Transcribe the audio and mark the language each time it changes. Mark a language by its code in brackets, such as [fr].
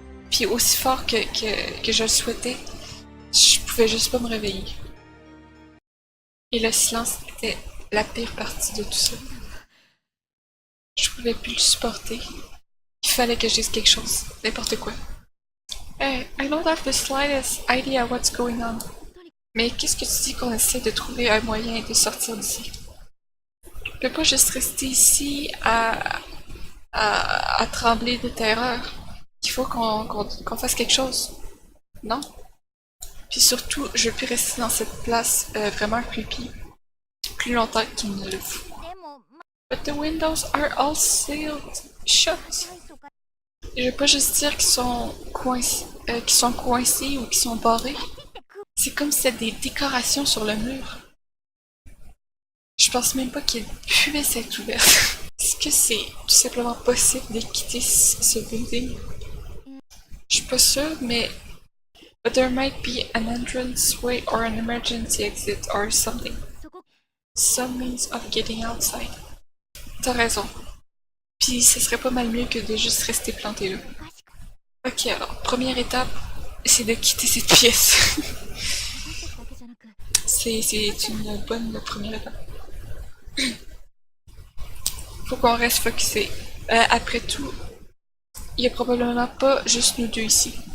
[fr] Puis aussi fort que je le souhaitais, je pouvais juste pas me réveiller. Et le silence était la pire partie de tout ça. Je pouvais plus le supporter. Il fallait que je dise quelque chose, n'importe quoi. [en] Hey, I don't have the slightest idea what's going on. [fr] Mais qu'est-ce que tu dis qu'on essaie de trouver un moyen de sortir d'ici? On peut pas juste rester ici à trembler de terreur. Il faut qu'on fasse quelque chose. Non? Puis surtout, je veux plus rester dans cette place vraiment creepy plus longtemps qu'il ne le faut. [ja] でも、 [en] But the windows are all sealed shut. [ja] 前とか [fr] Je veux pas juste dire qu'ils sont coincés ou qu'ils sont barrés. C'est comme si c'était des décorations sur le mur. Je pense même pas qu'ils puissent être ouverts. Est-ce que c'est tout simplement possible de quitter ce building? Je suis pas sûre, mais... [en] But there might be an entrance way or an emergency exit or something. [ja] そこ [en] Some means of getting outside. [fr] T'as raison. Puis ce serait pas mal mieux que de juste rester planté là. [ja] おかしく、 [fr] Ok, alors, première étape, c'est de quitter cette pièce. [ja] 私たちだけじゃなく、 [fr] C'est une bonne première étape. Faut qu'on reste focusé. Après tout, il y a probablement pas juste nous deux ici.